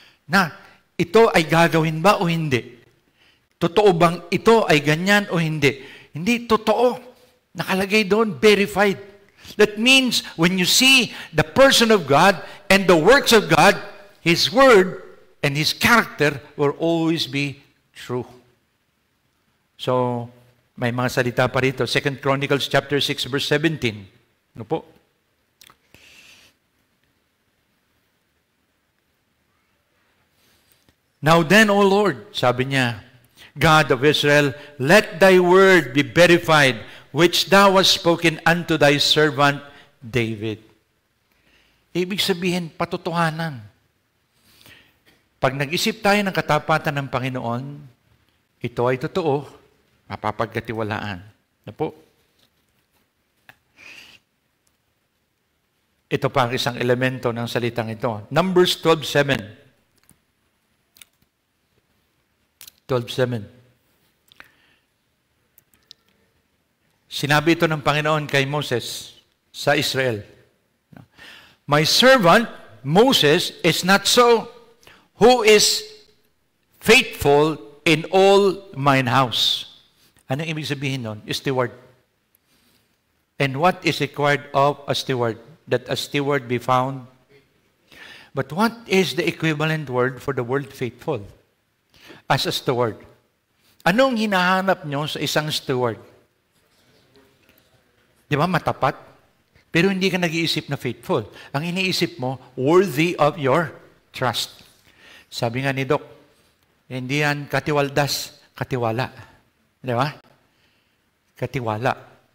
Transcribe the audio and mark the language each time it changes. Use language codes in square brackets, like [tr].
[tl] Na, ito ay gagawin ba o hindi? Totoo bang ito ay ganyan o hindi? Hindi, totoo. Nakalagay doon, [en] verified. That means when you see the person of God and the works of God, His word and His character will always be true. [tl] So, may mga salita pa rito. [en] 2 Chronicles chapter 6 verse 17. [tl] Ano po? [en] Now then, O Lord, [tl] sabi niya, [en] God of Israel, let thy word be verified, which thou hast spoken unto thy servant David. [tl] Ibig sabihin, patotohanan. Pag nag-isip tayo ng katapatan ng Panginoon, ito ay totoo, mapapagkatiwalaan. Na po? Ito pa ang isang elemento ng salitang ito. Numbers 12:7. 12:7. Sinabi ito ng Panginoon kay Moses sa Israel. [en] My servant, Moses, is not so, who is faithful in all mine house. [tl] Anong ibig sabihin nun? [en] Steward. And what is required of a steward? That a steward be found. But what is the equivalent word for the word faithful? As a steward. [tl] Anong hinahanap nyo sa isang steward? Di ba, matapat? Pero hindi ka nag-iisip na faithful. Ang iniisip mo, [en] worthy of your trust. [tl] Sabi nga ni Doc, hindi yan katiwaldas, katiwala. Di ba? Katiwala.